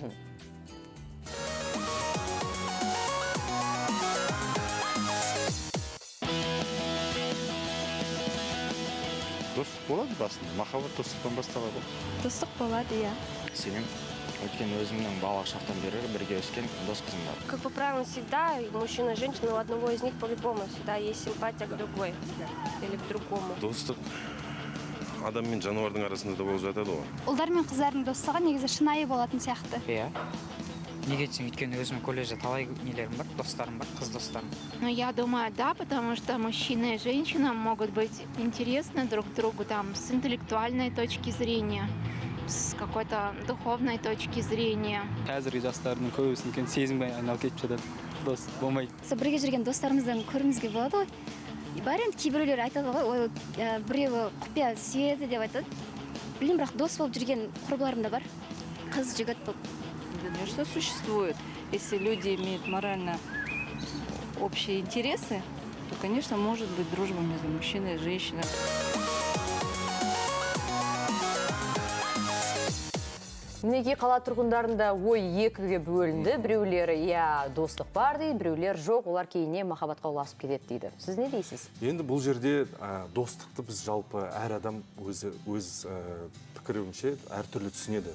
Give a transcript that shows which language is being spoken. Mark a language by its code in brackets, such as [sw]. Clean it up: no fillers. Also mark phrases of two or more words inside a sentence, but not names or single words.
[kk] Достық болады басында, махаббат достықтан басталады. Достық болады, иә. Сенем, өйткені өзімнің балалық шақтан бері бірге өскен дос қызым бар. [ru] Как по правилам всегда, мужчина и женщина, у одного из них по-любому всегда есть симпатия к другой или к другому. [kk] Достық адам мен жануардың арасында да болып жатады ғой. Ұлдар мен қыздардың достығы негізі шынайы болатын сияқты. Иә. Неге десең, өйткені өзім колледжде талай нелерім бар, достарым бар, қыз достарым. [ru] Но я думаю, да, потому что мужчина и женщина могут быть интересны друг другу там с интеллектуальной точки зрения, с какой-то духовной точки зрения. [kk] Қазіргі жастардың көбісін сезімге айналып кетіп жатады. Дос болмайды. Бірге жүрген достарымыздан көруімізге болады ғой. Бар енді кейбіреулер айтады ғой, біреуі құпия сүйеді деп айтады. Білмеймін, бірақ дос болып жүрген құрбыларым да бар. Қыз жігіт болып. [ru] Конечно, существует. Если люди имеют морально общие интересы, то, конечно, может быть дружба между мужчиной и женщиной. [kk] Мінекей қала тұрғындарында ой екіге бөлінді. Біреулері достық бар дейді, біреулер жоқ, олар кейіннен махаббатқа ұласып кетеді дейді. Сіз не дейсіз? Енді бұл жерде достықты біз жалпы әр адам өз пікірінше әртүрлі түсінеді.